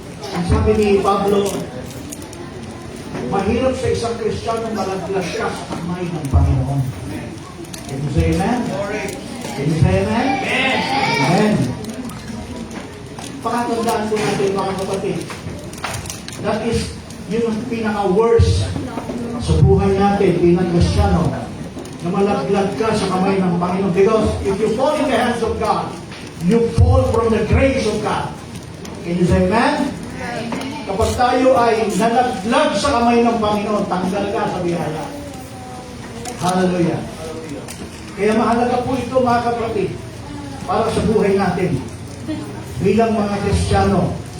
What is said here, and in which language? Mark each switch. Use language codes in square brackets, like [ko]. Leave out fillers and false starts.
[tl] Ang sabi ni Pablo, mahirap sa isang Kristiyano malaglag ka sa kamay ng Panginoon. [en] Can you say amen? [tl] Can you say amen? Amen. Pakatandaan po natin, mga kapatid, [en] that is [tl] yung pinaka-worst sa buhay natin bilang Kristiyano, na malaglag ka sa kamay ng Panginoon. [en] Because if you fall in the hands of God, you fall from the grace of God. Can you say amen? [tl] Kapag tayo ay nalaglag sa kamay ng Panginoon, tanggal ka sa biyaya. Hallelujah. Kaya mahalaga po ito mga kapatid para sa buhay natin bilang mga Kristiyano.